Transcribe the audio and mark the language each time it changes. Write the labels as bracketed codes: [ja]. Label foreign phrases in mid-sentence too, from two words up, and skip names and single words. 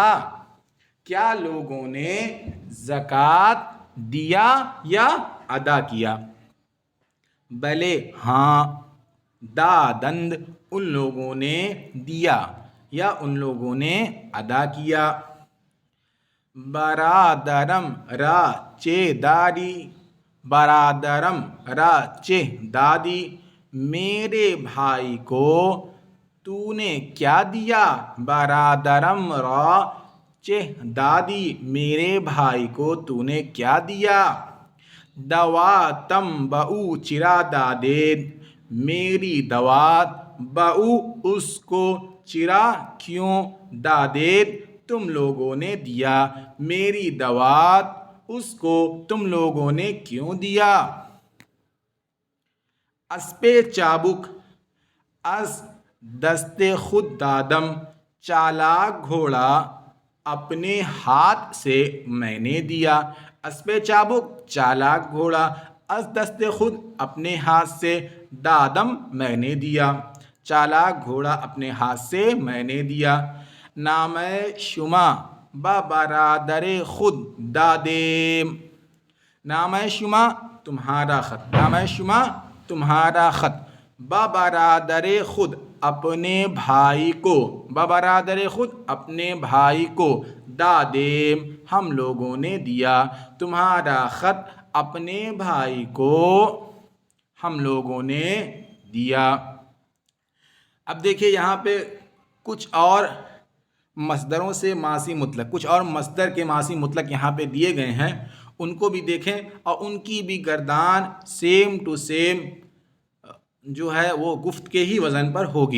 [ur] کیا لوگوں نے زکوٰۃ دیا یا ادا کیا؟ بلے ہاں، دادند ان لوگوں نے دیا یا ان لوگوں نے ادا کیا۔ [fa] برادرم را چے داری، برادرم را چے دادی، [ur] میرے بھائی کو تو نے کیا دیا؟ [fa] برادرم را چے دادی، [ur] میرے بھائی کو تو نے کیا دیا؟ [fa] دواتم بہو چرا دادید، [ur] میری دوات بہو اس کو، چرا کیوں، دادید تم لوگوں نے دیا، میری دوات اس کو تم لوگوں نے کیوں دیا؟ [fa] اسپِ چابک، از دست خود دادم، [ur] چالاک گھوڑا اپنے ہاتھ سے میں نے دیا۔ [fa] اسپِ چابک [ur] چالاک گھوڑا، [fa] از دست خود [ur] اپنے ہاتھ سے، دادم میں نے دیا، چالاک گھوڑا اپنے ہاتھ سے میں نے دیا۔ [fa] نام شما با برادر خود دادیم، نام شما [ur] تمہارا خط، [fa] نام شما [ur] تمہارا خط، [fa] با برادر خود [ur] اپنے بھائی کو، [fa] با برادر خود [ur] اپنے بھائی کو، دادیم ہم لوگوں نے دیا، تمہارا خط اپنے بھائی کو ہم لوگوں نے دیا۔ اب دیکھیے یہاں پہ کچھ اور مصدروں سے ماضی مطلق، کچھ اور مصدر کے ماضی مطلق یہاں پہ دیے گئے ہیں، ان کو بھی دیکھیں اور ان کی بھی گردان [en] same to same [ur] جو ہے وہ گفت کے ہی وزن پر ہوگی۔